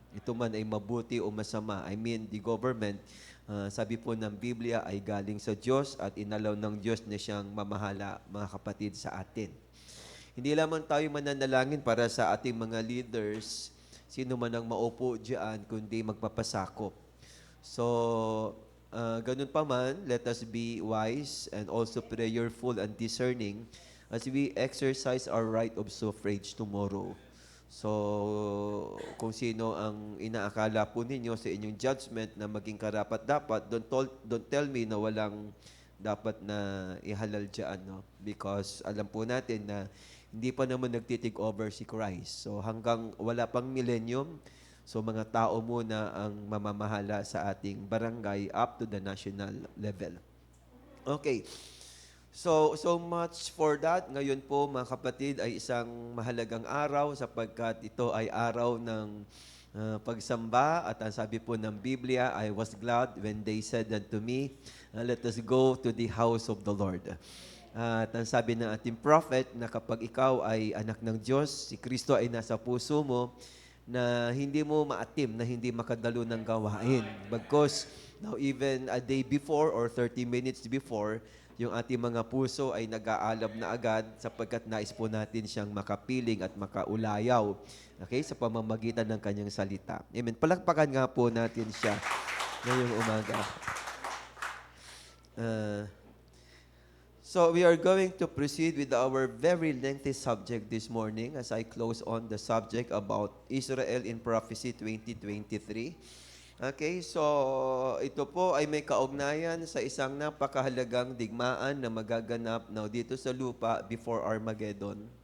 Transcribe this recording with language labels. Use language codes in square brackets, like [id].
[tl] Ito man ay mabuti o masama. [en] I mean, the government, [tl] sabi po ng Biblia, ay galing sa Diyos at inalaw ng Diyos na siyang mamahala, mga kapatid, sa atin. Hindi lamang tayo mananalangin para sa ating mga leaders, sino man ang maupo diyan, kundi magpapasakop. So, ganun pa man, [en] let us be wise and also prayerful and discerning as we exercise our right of suffrage tomorrow. [tl] So, kung sino ang inaakala po ninyo sa inyong judgment na maging karapat-dapat, [en] don't tell me [tl] na walang dapat na ihalal dyan, no? Because alam po natin na hindi pa naman nagtitik over si Christ. So, hanggang wala pang millennium, so mga tao muna ang mamamahala sa ating barangay up to the national level. Okay. [en] So much for that. [tl] Ngayon po, mga kapatid, ay isang mahalagang araw sapagkat ito ay araw ng pagsamba. At ang sabi po ng Biblia, [en] I was glad when they said unto me, let us go to the house of the Lord. [tl] At ang sabi ng ating prophet na kapag ikaw ay anak ng Diyos, si Kristo ay nasa puso mo, na hindi mo maatim, na hindi makadalo ng gawain. Bagkus, [en] now even a day before or 30 minutes before, [tl] yung ating mga puso ay nag-aalab na agad sapagkat nais po natin siyang makapiling at makaulayaw, okay, sa pamamagitan ng kanyang salita. Amen. Palakpakan nga po natin siya ngayong umaga. [en] So we are going to proceed with our very lengthy subject this morning as I close on the subject about Israel in Prophecy 2023. [tl] Okay, so ito po ay may kaugnayan sa isang napakahalagang digmaan na magaganap now dito sa lupa before Armageddon.